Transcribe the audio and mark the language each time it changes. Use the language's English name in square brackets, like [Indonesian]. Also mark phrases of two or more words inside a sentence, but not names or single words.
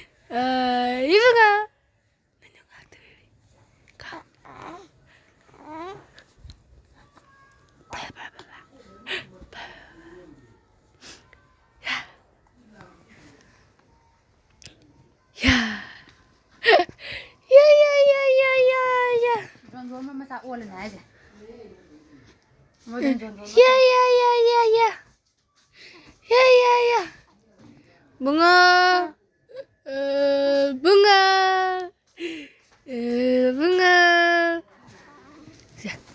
[Korean] 이승아. 야. 야야야야야야. [Vietnamese] Rồi mà sao uốn này vậy? [Korean] 야야야야야. 야야야. 뭉아. 뭉아. 뭉아. 자.